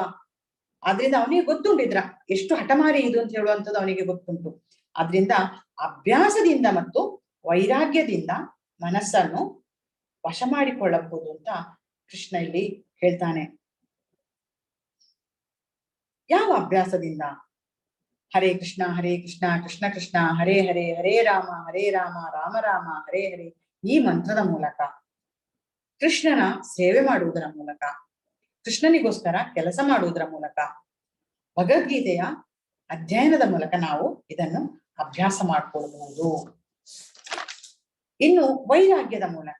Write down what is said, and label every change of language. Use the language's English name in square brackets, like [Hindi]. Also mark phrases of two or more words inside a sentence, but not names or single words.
[Kannada] ಆದ್ರಿಂದ ಅವನಿಗೆ ಗೊತ್ತುಂಟಿದ್ರ ಎಷ್ಟು ಹಠಮಾರಿ ಇದು ಅಂತ ಹೇಳುವಂಥದ್ದು ಅವನಿಗೆ ಗೊತ್ತುಂಟು. ಆದ್ರಿಂದ ಅಭ್ಯಾಸದಿಂದ ಮತ್ತು ವೈರಾಗ್ಯದಿಂದ ಮನಸ್ಸನ್ನು ವಶ ಮಾಡಿಕೊಳ್ಳಬಹುದು ಅಂತ ಕೃಷ್ಣ ಇಲ್ಲಿ ಹೇಳ್ತಾನೆ. ಯಾವ ಅಭ್ಯಾಸದಿಂದ? [Sanskrit] ಹರೇ ಕೃಷ್ಣ ಕೃಷ್ಣ ಕೃಷ್ಣ ಹರೇ ಹರೇ, ಹರೇ ರಾಮ ರಾಮ ರಾಮ ಹರೇ ಹರೇ, [Kannada] ಈ ಮಂತ್ರದ ಮೂಲಕ, ಕೃಷ್ಣನ ಸೇವೆ ಮಾಡುವುದರ ಮೂಲಕ, ಕೃಷ್ಣನಿಗೋಸ್ಕರ ಕೆಲಸ ಮಾಡುವುದರ ಮೂಲಕ, ಭಗವದ್ಗೀತೆಯ ಅಧ್ಯಯನದ ಮೂಲಕ ನಾವು ಇದನ್ನು ಅಭ್ಯಾಸ ಮಾಡಿಕೊಳ್ಳಬಹುದು. ಇನ್ನು ವೈರಾಗ್ಯದ ಮೂಲಕ.